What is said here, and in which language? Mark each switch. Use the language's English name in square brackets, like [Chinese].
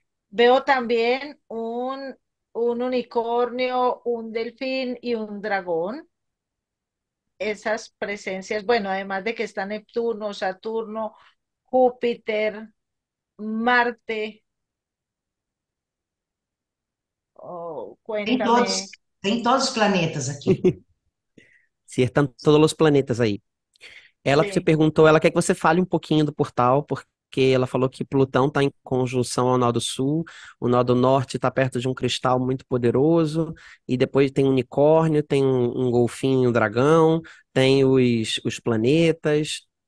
[Spanish] Veo también un unicornio, un delfín y un dragón. Esas presencias, bueno, además de que está Neptuno, Saturno, Júpiter, Marte. Oh, [Portuguese] Tem todos, tem todos os planetas aqui. [Spanish] Si están todos los planetas aí. [Portuguese] Ela te [Spanish] Sí. [Portuguese] perguntou, ela quer que você fale um pouquinho do portal, porque ela falou que Plutão está em conjunção ao nó do sul, o nó do norte está perto de um cristal muito poderoso, e depois tem um unicórnio, tem um golfinho, um dragão, tem os planetas.